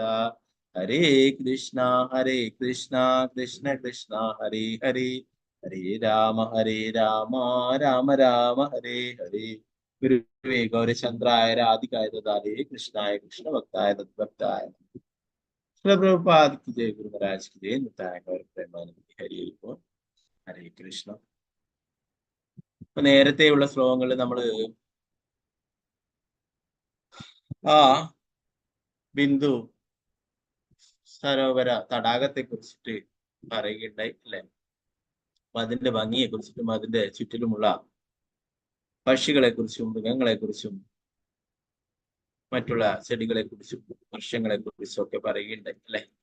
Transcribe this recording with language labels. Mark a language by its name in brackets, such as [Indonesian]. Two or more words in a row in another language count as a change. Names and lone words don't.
[Sanskrit] ഹരേ കൃഷ്ണ കൃഷ്ണ കൃഷ്ണ ഹരേ ഹരേ ഹരേ രാമ രാമ രാമ ഹരേ ഹരേ. ഗുരുവേ ഗൗരചന്ദ്രായ രാധികായ ദദാലേ കൃഷ്ണായ കൃഷ്ണഭക്തായ തദ്ഭക്തായ. [Hindi] പ്രഭുപാദ് की जय, गुरु महाराज की जय, निताय गौर प्रेमानंद हरि बोल. [Sanskrit] ഹരേ കൃഷ്ണ. [Malayalam] ഇപ്പൊ നേരത്തെയുള്ള ശ്ലോകങ്ങളിൽ നമ്മൾ ആ ബിന്ദു സരോവര തടാകത്തെ കുറിച്ചിട്ട് പറയുകയുണ്ടായി അല്ലെ. അപ്പൊ അതിന്റെ ഭംഗിയെ കുറിച്ചിട്ടും അതിന്റെ ചുറ്റിലുമുള്ള പക്ഷികളെ കുറിച്ചും മൃഗങ്ങളെ കുറിച്ചും മറ്റുള്ള ചെടികളെ കുറിച്ചും വൃക്ഷങ്ങളെ കുറിച്ചും ഒക്കെ പറയുകയുണ്ടായി അല്ലെ.